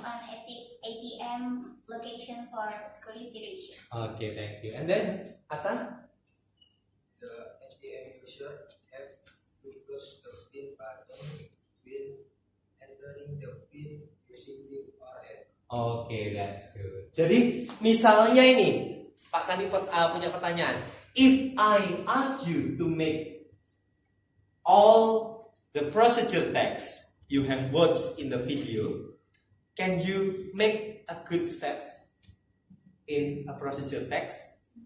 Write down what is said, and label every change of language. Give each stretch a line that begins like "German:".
English: ATM location for security reason. Okay, thank you. And then Ata, The ATM user have to close the pin button when entering the pin using the or-hand. okay, that's good.
Indonesian: Jadi misalnya ini Pak Sandi punya pertanyaan.
English: If I ask you to make all the procedure text you have watched in the video, can you make a good steps in a procedure text?